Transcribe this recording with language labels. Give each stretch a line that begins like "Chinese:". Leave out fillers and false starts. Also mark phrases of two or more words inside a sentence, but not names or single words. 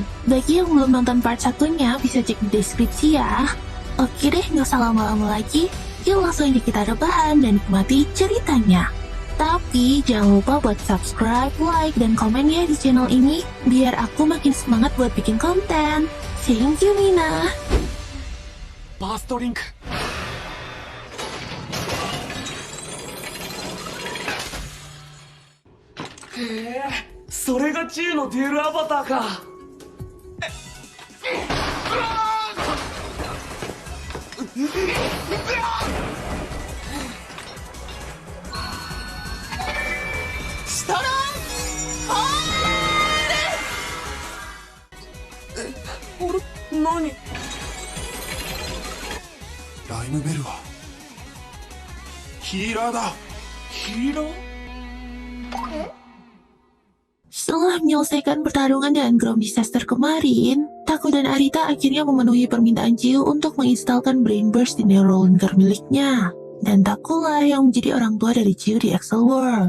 Indonesian: Bagi yang belum nonton part satunya, bisa cek di deskripsi ya. Oke deh, nggak usah lama-lama lagi. Yuk langsung aja kita rebahan dan nikmati ceritanya. Tapi jangan lupa buat subscribe, like, dan komen ya di channel ini, biar aku makin semangat buat bikin konten.
English: Thank you, Mina.
Japanese: バーストリンクへえ、それがチウのデュエルアバターか。シトロンホール。何？ライムベルはヒーラーだ。ヒーラー？
Indonesian: Setelah menyelesaikan pertarungan dengan Ground Disaster kemarin, Taku dan Arita akhirnya memenuhi permintaan Chiu untuk menginstalkan Brain Burst di Neurolinker miliknya. Dan Takulah yang menjadi orang tua dari Chiu di Excel World.